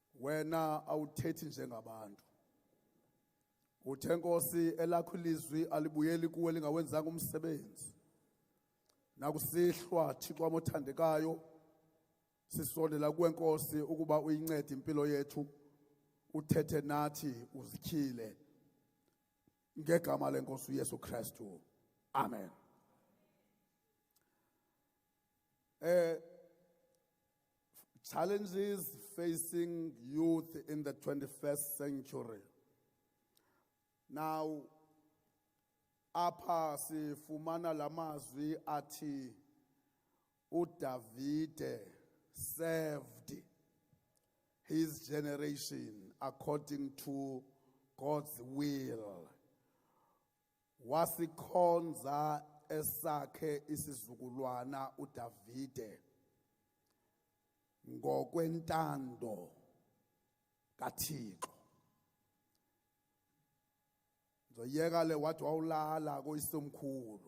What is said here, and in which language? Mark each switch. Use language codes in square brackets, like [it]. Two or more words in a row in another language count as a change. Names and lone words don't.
[xh] wena awuthethi njengabantu. Uthe Nkosi elakho ilizwi alibuyeli kuwe lingawenzanga umsebenzi. Nakusihlwa Thixo wamothandekayo sisondela kuwe Nkosi ukuba uyincede impilo yethu, uthethe nathi uzikhile ngegama lenkosi uYesu Kristu. Amen. [en] Challenges facing youth in the 21st century. Now, [xh] apha sifumana lamazwi athi uDavide [en] served his generation according to God's will. [xh] Wasikhonza esakhe isizukulwana uDavide ngokwentando kaThixo. Zoyeka le wathi wawulala koyisomkhulu.